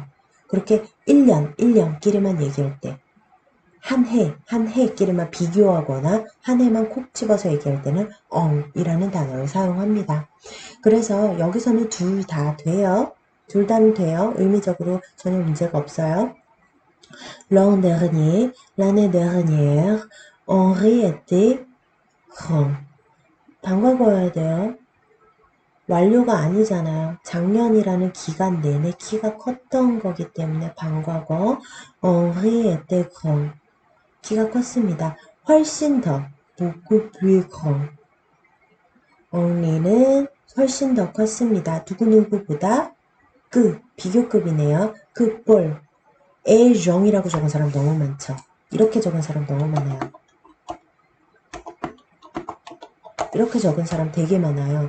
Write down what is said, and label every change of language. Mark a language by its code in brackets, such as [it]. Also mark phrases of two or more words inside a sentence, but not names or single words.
[ko] 그렇게 1년끼리만 얘기할 때 한 해끼리만 비교하거나 한 해만 콕 집어서 얘기할 때는 엉이라는 단어를 사용합니다. 그래서 여기서는 둘 다 돼요. 둘 다는 돼요. 의미적으로 전혀 문제가 없어요. [fr] L'an dernier, l'année dernière, Henri était grand. [ko] 반과거여야 돼요. 완료가 아니잖아요. 작년이라는 기간 내내 키가 컸던 거기 때문에 반과거 [fr] Henri était grand. [ko] 키가 컸습니다. 훨씬 더 [fr] beaucoup plus grand. [ko] Henri는 훨씬 더 컸습니다. 누구누구보다 비교급이네요. 볼 에정이라고 적은 사람 너무 많죠. 이렇게 적은 사람 너무 많아요. 이렇게 적은 사람 되게 많아요.